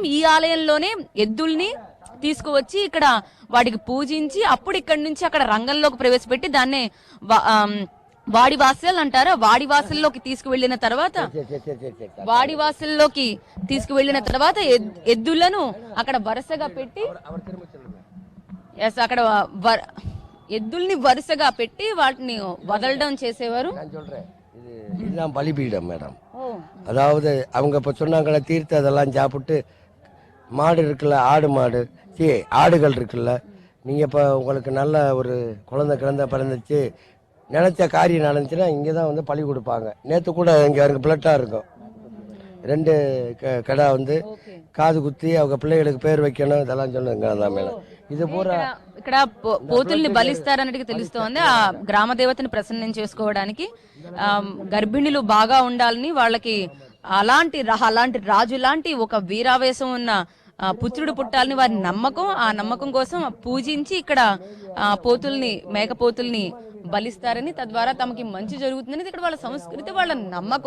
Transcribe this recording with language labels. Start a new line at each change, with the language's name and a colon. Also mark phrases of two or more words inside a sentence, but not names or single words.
Telugu: ఈ ఆలయంలోనే ఎద్దుల్ని తీసుకువచ్చి ఇక్కడ వాటికి పూజించి అప్పుడు ఇక్కడి నుంచి అక్కడ రంగంలోకి ప్రవేశపెట్టి దాన్నే వాడివాసల్ అంటారు. వాడివాసల్లోకి తీసుకువెళ్లిన తర్వాత ఎద్దులను అక్కడ వరుసగా పెట్టి అక్కడ ఎద్దుల్ని వరుసగా పెట్టి వాటిని వదలడం చేసేవారు.
Tamil: இதுதான் பலிபீடம் மேடம். அதாவது அவங்க இப்ப சொன்னாங்களே தீர்த்த அதெல்லாம் சாப்பிட்டு மாடு இருக்குல்ல, ஆடுகள் இருக்குல்ல, நீங்க இப்ப உங்களுக்கு நல்ல ஒரு குழந்தை பிறந்துச்சு, நினைச்ச காரியம் நடந்துச்சுன்னா இங்கே தான் வந்து பழி கொடுப்பாங்க. நேற்று கூட இங்கே எனக்கு பிளட்டாக இருக்கும். ரெண்டு கடை வந்து காது குத்தி அவங்க பிள்ளைகளுக்கு பேர் வைக்கணும் இதெல்லாம் சொன்னாங்க தான் மேடம்.
Telugu: ఇది పూరా ఇక్కడ పోతుల్ని బలిస్తారన్నట్టుగా తెలుస్తోంది. ఆ గ్రామ దేవతని ప్రసన్నం చేసుకోవడానికి గర్భిణులు బాగా ఉండాలని, వాళ్ళకి అలాంటి రాజు లాంటి ఒక వీరావేశం ఉన్న పుత్రుడు పుట్టాలని వారి నమ్మకం. ఆ నమ్మకం కోసం పూజించి ఇక్కడ పోతుల్ని, మేకపోతుల్ని బలిస్తారని, తద్వారా తమకి మంచి జరుగుతుందని ఇక్కడ వాళ్ళ సంస్కృతి, వాళ్ళ నమ్మకం.